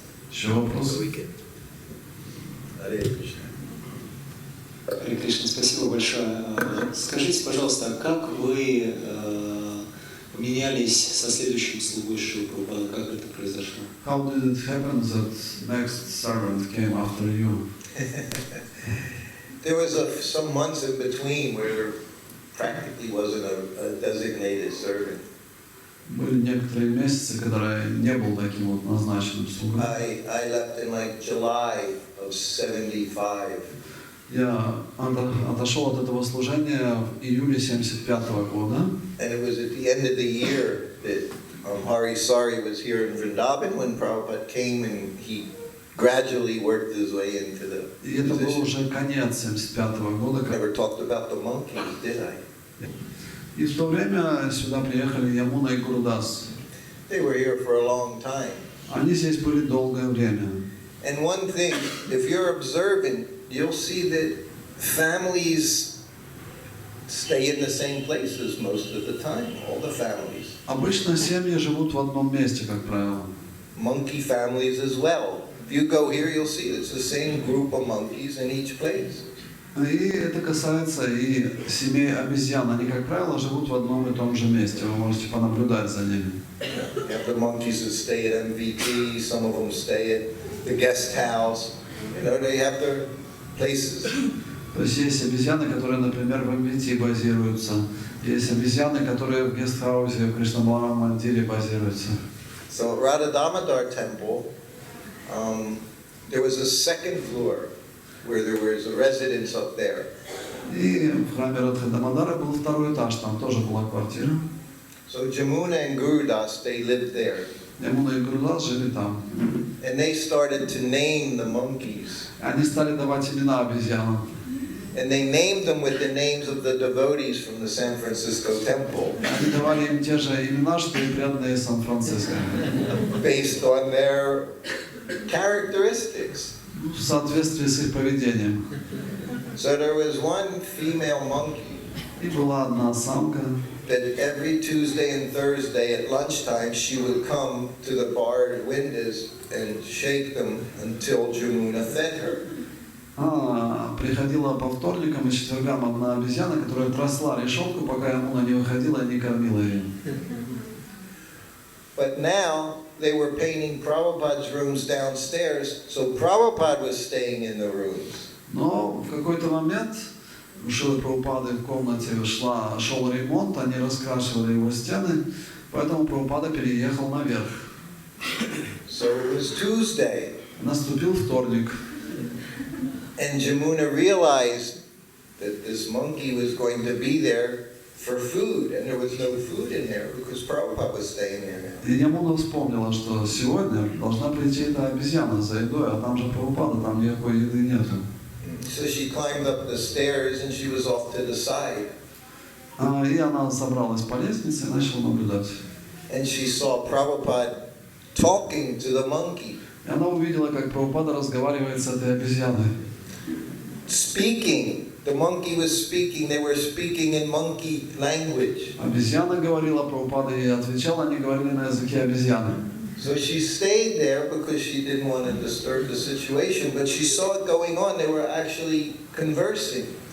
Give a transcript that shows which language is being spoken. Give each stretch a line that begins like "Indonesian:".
Russian: Еще вопрос?
Sanskrit: Hare Krishna.
Russian: Харе Кришна, спасибо большое. Скажите, пожалуйста, а как вы поменялись со следующим слугой Шрилы Прабхупады? Как это произошло?
English: How did it happen that next servant came after you? There was some months in between where there practically wasn't a designated servant.
Russian: Были некоторые месяцы, когда я не был таким вот назначенным слугой.
English: I left in like July of 75.
Russian: Я отошел от этого служения в июле 75-го года.
English: And it was at the end of the year that Hari Sari was here in Vrindavan when Prabhupada came and he gradually worked his way into the
Russian: И это был
English: position.
Russian: уже конец 75-го года.
English: Never talked about the monkeys, did I?
Russian: И в то время сюда приехали Ямуна и Гурудас.
English: They were here for a long time.
Russian: Они здесь были долгое время.
English: And one thing, if you're observant, you'll see that families stay in the same places most of the time, all the families.
Russian: Обычно семьи живут в одном месте, как правило.
English: Monkey families as well. If you go here, you'll see it's the same group of monkeys in each place.
Russian: И это касается и семей обезьян. Они, как правило, живут в одном и том же месте. Вы можете понаблюдать за ними.
English: You have the monkeys that stay at MVP, some of them stay at the guest house. You know, they have their places.
Russian: То есть есть обезьяны, которые, например, в МВТ базируются. Есть обезьяны, которые в гестхаусе, в Кришнабаларам Мандире базируются.
English: So at Radha Damodar temple, there was a second floor where there was a residence up there.
Russian: И в храме Радха Дамодара был второй этаж, там тоже была квартира.
English: So Jamuna and Gurudas, they lived there.
Russian: Ямуна и Гурудас жили там.
English: And they started to name the monkeys.
Russian: Они стали давать имена обезьянам.
English: And they named them with the names of the devotees from the San Francisco temple,
Russian: Они давали им те же имена, что и преданные Сан-Франциско.
English: based on their characteristics.
Russian: В соответствии с их поведением.
English: So there was one female monkey
Russian: И была одна самка,
English: that every Tuesday and Thursday at lunchtime she would come to the barred windows and shake them until Jamuna fed her.
Russian: Приходила по вторникам и четвергам одна обезьяна, которая тросла решетку, пока Ямуна не выходила и не кормила ее.
English: But now they were painting Prabhupada's rooms downstairs, so Prabhupada was staying in the rooms.
Russian: Но в какой-то момент у Шрилы Прабхупады в комнате шел ремонт, они раскрашивали его стены, поэтому Прабхупада переехал наверх.
English: So it was Tuesday,
Russian: Наступил вторник.
English: and Jamuna realized that this monkey was going to be there for food, and there was no food in there because Prabhupada was staying there now.
Russian: И Ямуна вспомнила, что сегодня должна прийти эта обезьяна за едой, а там же Прабхупада, там никакой еды нету.
English: So she climbed up the stairs and she was off to the side.
Russian: И она собралась по лестнице и начала наблюдать.
English: And she saw Prabhupada talking to the monkey.
Russian: И она увидела, как Прабхупада разговаривает с этой обезьяной.
English: Speaking. The monkey was speaking. They were speaking in monkey language.
Russian: Обезьяна говорила, Прабхупада ей отвечала, они говорили на языке обезьяны.
English: So she stayed there because she didn't want to disturb the situation, but she saw it going on. They were actually conversing.